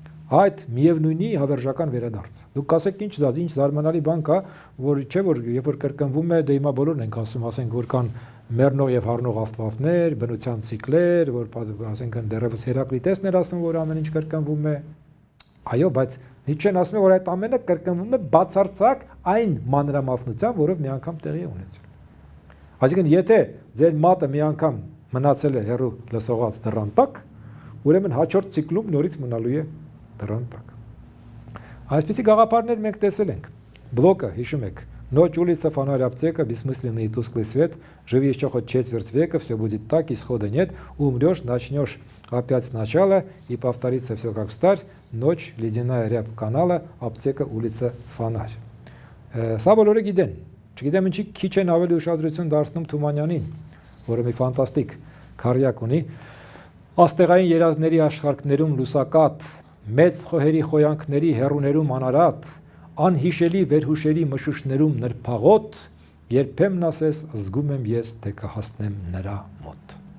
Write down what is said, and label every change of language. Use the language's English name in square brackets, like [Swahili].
[Armenian] Այդ միևնույնի հավերժական վերադարձ։ Դուք կասեք ինչ զարմանալի բան կա, որ չէ որ երբ որ կրկնվում է, դե հիմա բոլորն ենք ասում, ասենք որ կան մեռնող եւ հառնող աստվածներ, բնության ցիկլեր, որ ասենք դեռևս Հերակլիտեսն էր ասում, որ ամեն ինչ կրկնվում է։ Այո, բայց Նիցշեն ասում է, որ այդ ամենը կրկնվում է բացարձակ այն մանրամասնությամբ, որով մի անգամ տեղի է ունեցել։ Այսինքն, եթե ձեր մատը մի անգամ մնացել է հեռու լսողած դռան տակ, ուրեմն հաջորդ ցիկլում նորից մնալու է դռան տակ։ Այսպիսի գաղափարներ մենք տեսել ենք։ Բլոկը, հիշում եք, [Russian] Ночь улица, фонарь, аптека, бессмысленный и тусклый свет. Живи еще хоть четверть века, все будет так, исхода нет. Умрешь, начнешь опять сначала, и повторится все как встарь. Ночь, ледяная рябь канала, аптека, улица, фонарь. [Armenian] Սա բոլորը գիտեն։ Չգիտեմ ինչի քիչ են ավելի ուշադրություն դարձնում Թումանյանին, որը մի ֆանտաստիկ քարյակ ունի։ Աստեղային երազների աշխարհներում լուսակատ, մեծ խոհերի խոյանքների հերուներում անարատ, անհիշելի վերհուշերի մշուշներում նրբաղոտ, երբեմն ասես զգում եմ ես, թե կհասնեմ նրա մոտ։